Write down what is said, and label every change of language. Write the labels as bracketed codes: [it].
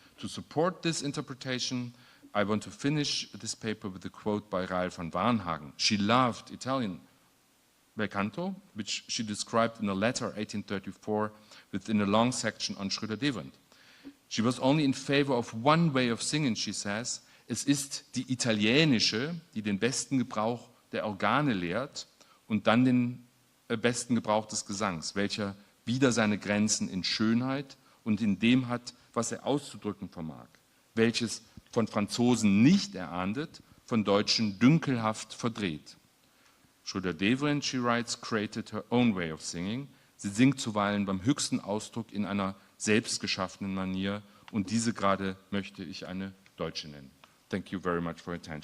[en] To support this interpretation, I want to finish this paper with a quote by Rael van Warnhagen. She loved Italian bel canto, which she described in a letter 1834 within a long section on Schroeder-Devrient. She was only in favor of one way of singing, she says. [de] Es ist die italienische, die den besten Gebrauch der Organe lehrt und dann den besten Gebrauch des Gesangs, welcher wieder seine Grenzen in Schönheit und in dem hat, was er auszudrücken vermag, welches von Franzosen nicht erahndet, von Deutschen dünkelhaft verdreht. [en] Schroeder-Devrient, she writes, created her own way of singing. [de] Sie singt zuweilen beim höchsten Ausdruck in einer selbstgeschaffenen Manier und diese gerade möchte ich eine deutsche nennen. [en] Thank you very much for your attention.